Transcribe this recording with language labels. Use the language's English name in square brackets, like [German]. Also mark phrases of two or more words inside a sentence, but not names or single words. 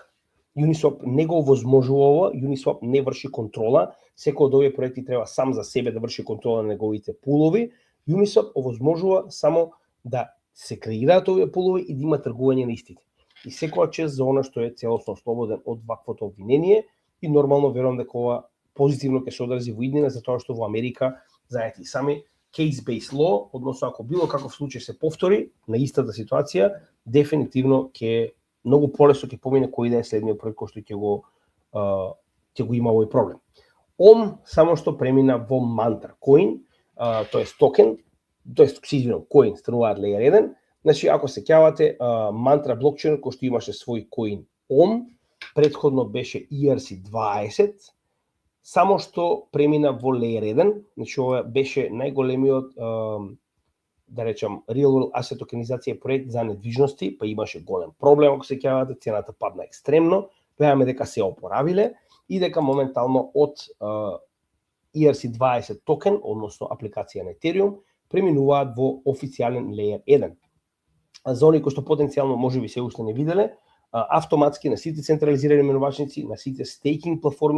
[Macedonian] Uniswap не го овозможува ова, Uniswap не врши контрола, секој од овие проекти треба сам за себе да врши контрола на неговите пулови. Uniswap овозможува само да се креираат овие пулови и да има тргување на истите. И секоја чест за она што е целосно слободен од ваквото обвинение и нормално верувам дека ова позитивно ќе се одрази во иднина, затоа што во Америка, знаете и сами, [English] case-based law, [Macedonian] односно ако било каков случај се повтори на истата ситуација, дефинитивно ќе многу полесно ќе помине кој да е следниот проект кој што ќе го има овој проблем. Само што премина во Mantra Coin, тоест токен, тоест коин стануваат Layer 1. Значи ако се сеќавате, Mantra блокчейн кој што имаше свој коин предходно беше ERC20, само што премина во Layer 1, значи ова беше најголемиот да речам [English] real world asset [Macedonian] токенизација проект за недвижности, па имаше голем проблем, ако се сеќавате, цената падна екстремно, веруваме дека се опоравиле и дека моментално од ERC20 токен, односно апликација на Ethereum, преминуваат во официјален Layer 1. За оние кои што потенцијално можеби се уште не виделе, автоматски на сите централизирани менувачници, на сите стейкинг платформи,